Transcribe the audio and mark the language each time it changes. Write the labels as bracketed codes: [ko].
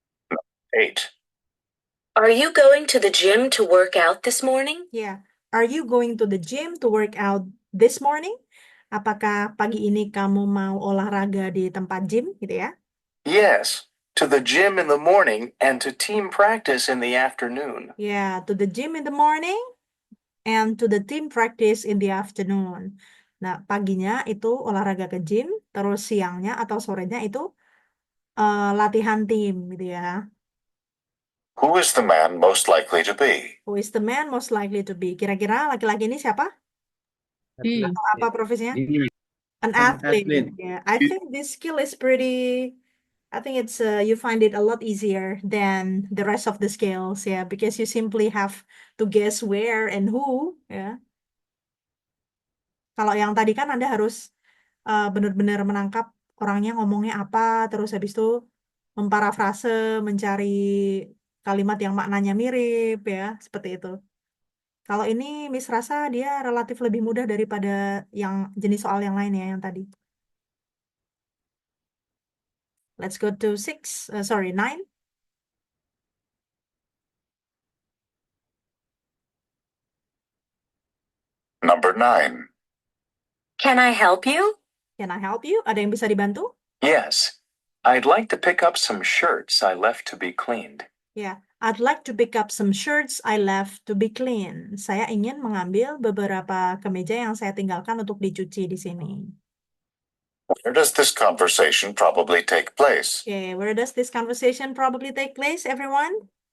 [en] Number 8. Are you going to the gym to work out this morning? Yeah. Are you going to the gym to work out this morning? [id] Apakah pagi ini kamu mau olahraga di tempat gym gitu ya? [en] Yes, to the gym in the morning and to team practice in the afternoon. Yeah, to the gym in the morning and to the team practice in the afternoon. [id] Nah, paginya itu olahraga ke gym, terus siangnya atau sorenya itu latihan tim gitu ya. [en] Who is the man most likely to be? Who is the man most likely to be? [id] Kira-kira laki-laki ini siapa? Atau apa profesinya? [en] An athlete. Yeah, I think this skill is pretty. I think it's you find it a lot easier than the rest of the skills, yeah, because you simply have to guess where and who, ya. [id] Kalau yang tadi kan Anda harus benar-benar menangkap orangnya ngomongnya apa, terus habis itu memparafrase, mencari kalimat yang maknanya mirip, ya, seperti itu. Kalau ini Miss rasa dia relatif lebih mudah daripada yang jenis soal yang lain ya, yang tadi. [en] Let's go to 9. Number 9. Can I help you? Can I help you? [id] Ada yang bisa dibantu? [en] Yes. I'd like to pick up some shirts I left to be cleaned. Yeah, I'd like to pick up some shirts I left to be clean. [id] Saya ingin mengambil beberapa kemeja yang saya tinggalkan untuk dicuci di sini. [en] Where does this conversation probably take place? Okay, where does this conversation probably take place, everyone?